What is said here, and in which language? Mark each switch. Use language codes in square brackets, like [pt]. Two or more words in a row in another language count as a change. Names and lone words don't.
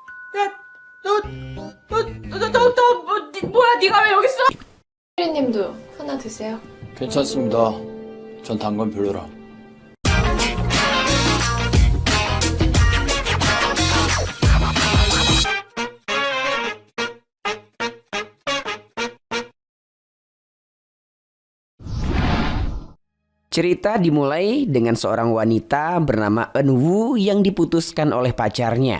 [ko] 야, 뭐야, 네가 왜 여기 있어? 님도 하나 드세요. 괜찮습니다. 전 단 건 별로라. [id] Cerita dimulai dengan seorang wanita bernama Eunwoo yang diputuskan oleh pacarnya.